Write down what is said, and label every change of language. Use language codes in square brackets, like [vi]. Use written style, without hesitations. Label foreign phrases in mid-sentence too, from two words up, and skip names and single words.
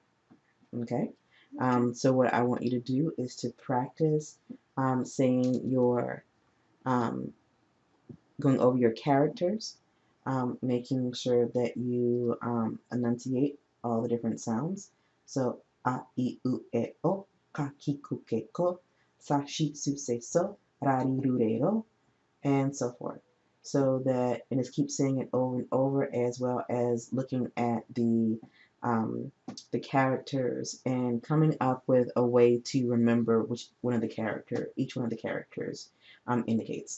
[en] Okay. So what I want you to do is to practice saying your going over your characters, making sure that you enunciate all the different sounds. So, [ja] あ、い、う、え、お、か、き、く、け、こ, さ、し、す、せ、そ、ら, り、る、れ、ろ, [en] and so forth. So that, and just keep saying it over and over, as well as looking at the characters and coming up with a way to remember each one of the characters indicates.